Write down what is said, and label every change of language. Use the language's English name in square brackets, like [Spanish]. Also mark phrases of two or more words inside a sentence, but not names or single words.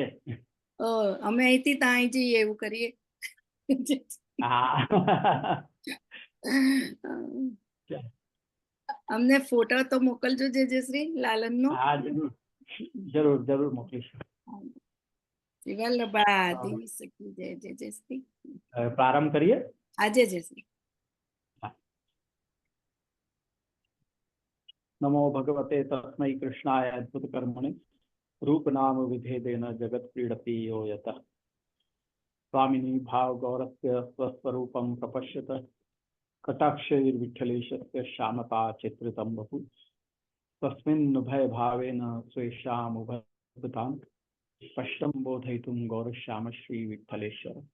[Gujarati] અમે અહીંથી ત્યાં જઈએ એવું કરીએ। અમને ફોટો તો મોકલજો જયશ્રી લાલનનો। હા જરૂર જરૂર મોકલીશું। શ્રી વલ્લભાતી સખી જય જય જયશ્રી। પ્રારંભ કરીએ। આજે જયશ્રી। [Sanskrit] नमो भगवते तस्मै कृष्णाय अद्भुत कर्मणे रूप नाम विभेदेन जगत क्रीडति यो यतः। स्वामिनी भाव गौरस्य स्वस्वरूपं प्रपश्यत कटाक्षैर्विठ्ठलेशस्य श्यामता चित्रितं बहु तस्मिन् भय भावेन स्वेषाम् उभयतां स्पष्टं बोधयितुं गौरश्याम श्री विठ्ठलेश्वर।